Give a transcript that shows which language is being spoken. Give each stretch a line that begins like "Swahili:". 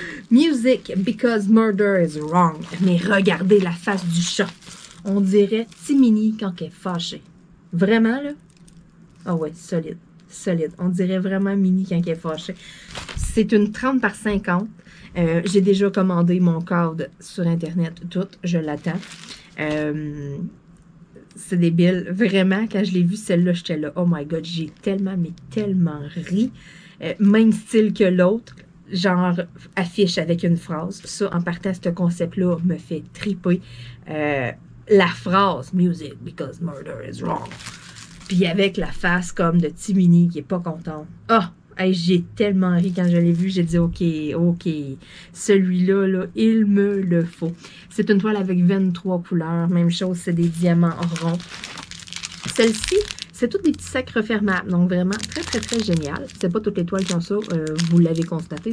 English: Music because murder is wrong.
French: Mais regardez la face du chat. On dirait Timini quand elle est fâchée. Vraiment, là? Ah ouais, solide. Solide. On dirait vraiment Minnie quand elle est fâchée. C'est une 30 par 50. J'ai déjà commandé mon code sur Internet. Tout, je l'attends. C'est débile. Vraiment, quand je l'ai vue, celle-là, j'étais là.
English: Oh my God,
French: j'ai tellement, mais tellement ri. Même style que l'autre. Genre, affiche avec une phrase. Ça, en partant, ce concept-là me fait triper. La phrase,
English: music, because murder is wrong.
French: Puis avec la face comme de Timini qui est pas contente. Ah! Hey, j'ai tellement ri quand je l'ai vu. J'ai dit, OK, celui-là, là, il me le faut. C'est une toile avec 23 couleurs. Même chose, c'est des diamants ronds. Celle-ci, c'est toutes des petits sacs refermables. Donc, vraiment, très, très, très génial. C'est pas toutes les toiles qui ont ça. Vous l'avez constaté.